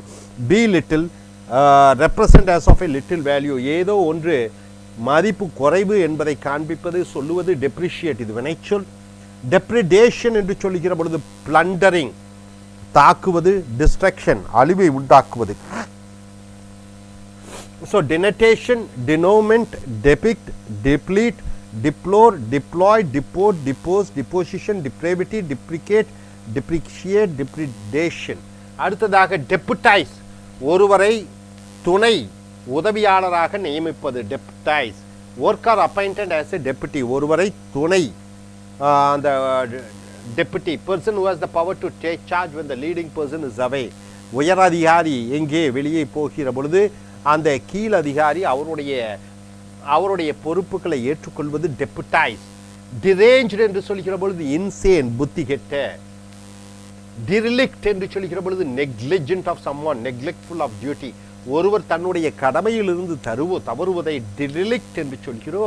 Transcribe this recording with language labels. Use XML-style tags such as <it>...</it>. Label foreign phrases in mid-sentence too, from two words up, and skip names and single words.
<en>belittle, represent as of a little value,</en> <ta>ஏதோ ஒன்று மதிப்பு குறைவு என்பதை காண்பிப்பது, சொல்லுவது டெப்ரிஷியேட், இது வினைச்சொல். டெப்ரிடேஷன் என்று சொல்லுகிற பொழுது பிளண்டரிங், தாக்குவது. டிஸ்ட்ரக்ஷன், அழிவை உண்டாக்குவது.</ta> <en>So denotation, denouement, depict, deplete, deplore, deploy, deport, depose, deposition, depravity, deprecate, depreciate, depredation.</en> <ta>அடுத்ததாக deputize, ஒருவரை துணை உதவியாளராக நியமிப்பது.</ta> <en>deputize. work or appointed as a deputy,</en> <ta>ஒருவரை துணை, அந்த</ta> <en>deputy, person who has the power to take charge when the leading person is away.</en> <ta>உயர் அதிகாரி எங்கே வெளியே போகிற பொழுது அந்த கீழ் அதிகாரி அவருடைய பொறுப்புகளை ஏற்றுக்கொள்வது டெபுடைஸ். டிரேஞ்ச்டு என்று சொல்கிற பொழுது இன்சேன், புத்தி கெட்ட. டிரிலிக்ட் என்று சொல்கிற பொழுது</ta> <en>negligent of someone, neglectful of duty,</en> <ta>ஒருவர் தன்னுடைய கடமையிலிருந்து தவறுவதை டிரிலிக்ட் என்று சொல்கிறோம்.</ta>